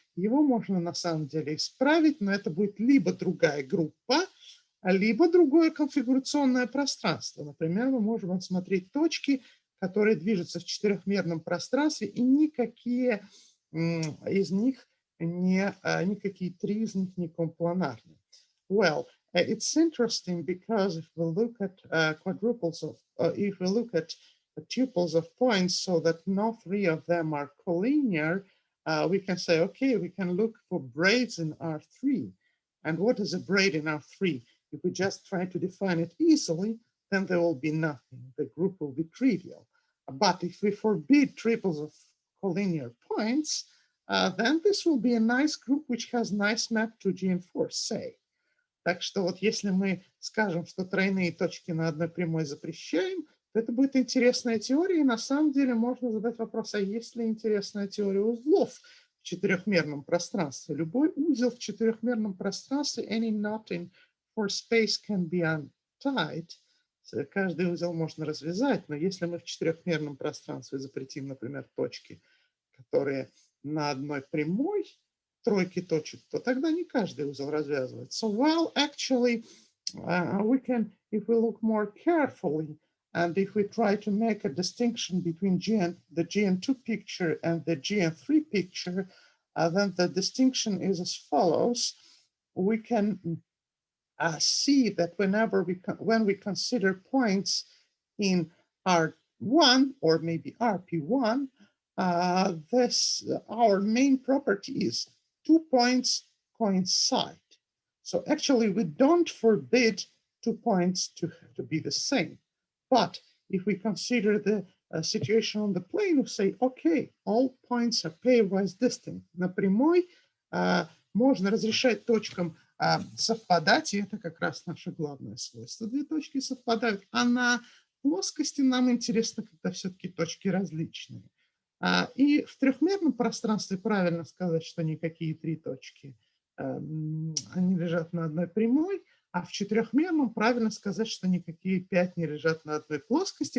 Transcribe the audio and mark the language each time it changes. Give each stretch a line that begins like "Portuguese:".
Russian: Его можно на самом деле исправить, но это будет либо другая группа, либо другое конфигурационное пространство. Например, мы можем рассмотреть точки, которые движутся в четырехмерном пространстве, и никакие из них никакие три из них не компланарны.
English: Well, it's interesting because if we look at quadruples of, if we look at tuples of points so that no three of them are collinear, we can say, okay, we can look for braids in R3. And what is a braid in R3? If we just try to define it easily, then there will be nothing. The group will be trivial. But if we forbid triples of collinear points, then this will be a nice group which has nice map to GN4, say.
Russian: Так что вот если мы скажем, что тройные точки на одной прямой запрещаем, то это будет интересная теория, и на самом деле можно задать вопрос, а есть ли интересная теория узлов в четырехмерном пространстве? Любой узел в четырехмерном пространстве,
English: any knot in four space can be untied.
Russian: Каждый узел можно развязать, но если мы в четырехмерном пространстве запретим, например, точки, которые на одной прямой, тройки точек, то тогда не каждый узел развязывается.
English: So, well, actually, we can, if we look more carefully, and if we try to make a distinction between the GN2 picture and the GN3 picture, then the distinction is as follows. We can see that when we consider points in R1 or maybe RP1, our main property is 2 points coincide. So actually, we don't forbid 2 points to be the same. But if we consider the situation on the plane, we say, okay, all points are pairwise distinct.
Russian: На прямой можно разрешать точкам совпадать, и это как раз наше главное свойство. Две точки совпадают, а на плоскости нам интересно, когда все-таки точки различные. И в трехмерном пространстве правильно сказать, что никакие три точки они лежат на одной прямой, а в четырехмерном правильно сказать, что никакие 5 не лежат на одной плоскости.